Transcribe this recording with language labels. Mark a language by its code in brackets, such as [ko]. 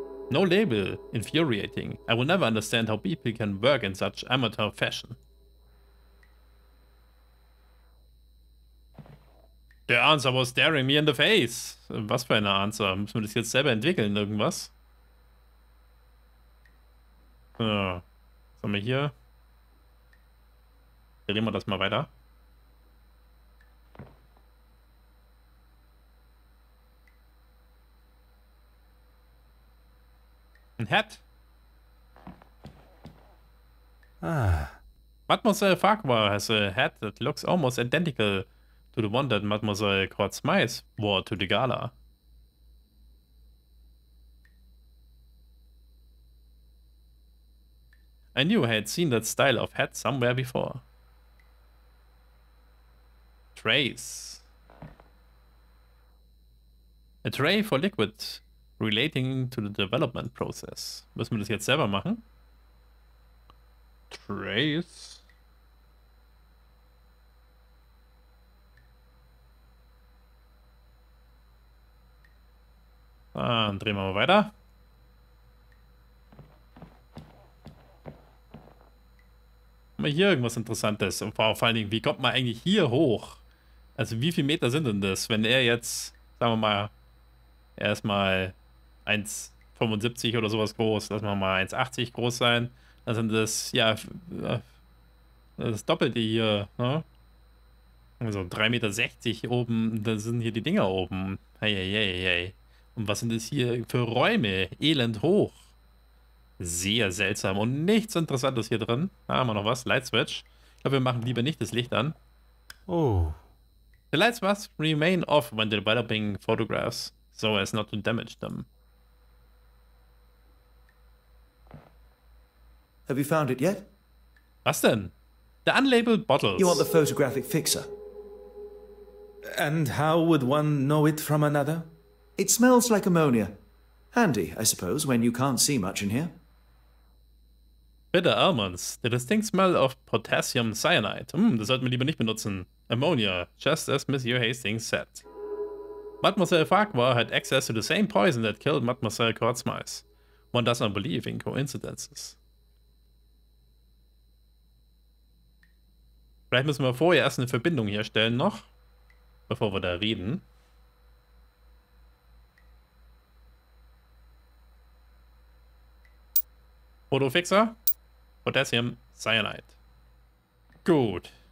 [en] No label. Infuriating. I will never understand how people can work in such amateur fashion. The answer was staring me in the face. [de] Was für eine Answer? Müssen wir das jetzt selber entwickeln, irgendwas? So. Was haben wir hier? Drehen wir das mal weiter. Ein Hat. [en] Mademoiselle Farquhar has a hat that looks almost identical to the one that Mademoiselle Smythe wore to the gala. I knew I had seen that style of hat somewhere before. Trays. A tray for liquid relating to the development process. [de] Müssen wir das jetzt selber machen? Trays. Dann drehen wir mal weiter. Haben wir hier irgendwas Interessantes? Und vor allen Dingen, wie kommt man eigentlich hier hoch? Also wie viele Meter sind denn das? Wenn er jetzt, sagen wir mal, erstmal 1,75 oder sowas groß, lassen wir mal 1,80 groß sein, dann sind das, ja, das Doppelte hier, ne? Also 3,60 Meter oben, da sind hier die Dinger oben. Hey, hey, hey, hey. Und was sind das hier für Räume? Elend hoch. Sehr seltsam und nichts Interessantes hier drin. Da haben wir noch was. Light Switch. Ich glaube, wir machen lieber nicht das Licht an. Oh. [en] The lights must remain off when developing photographs, so as not to damage them. Have you found it yet? [de] Was denn? [en] The unlabeled bottles. You want the photographic fixer? And how would one know it from another? It smells like ammonia. Handy, I suppose, when you can't see much in here. Bitter almonds. The distinct smell of potassium cyanide. [de] Das sollten wir lieber nicht benutzen. [en] Ammonia, just as Monsieur Hastings said. Mademoiselle Farquhar had access to the same poison that killed Mademoiselle Smythe. One does not believe in coincidences. [de] Vielleicht müssen wir vorher erst eine Verbindung herstellen noch, bevor wir da reden. Fotofixer, Potassium Cyanide. Gut.